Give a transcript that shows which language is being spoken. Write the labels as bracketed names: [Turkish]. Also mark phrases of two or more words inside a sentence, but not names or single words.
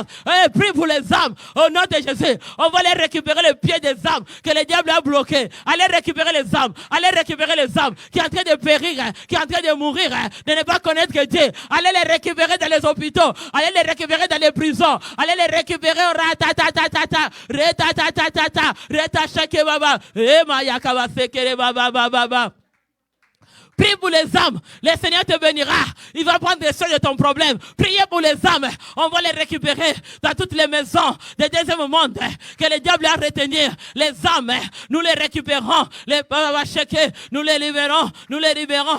[French] Prie pour les âmes. Au nom de Jésus, on va aller récupérer le pied des âmes que le diable a bloqué. Allez récupérer les âmes. Allez récupérer les âmes qui est en train de périr, qui est en train de mourir, de ne pas connaître que Dieu. Allez les récupérer dans les hôpitaux. Allez les récupérer dans les prisons. Allez les récupérer au ratatatata. Retatatata. Retachake baba. Ema yakaba sekere baba baba baba. Prie pour les âmes. Le Seigneur te bénira. Il va prendre des soins de ton problème. Priez pour les âmes. On va les récupérer dans toutes les maisons des deuxième monde que le diable a retenir. Les âmes, nous les récupérons. Les nous les libérons. Nous les libérons.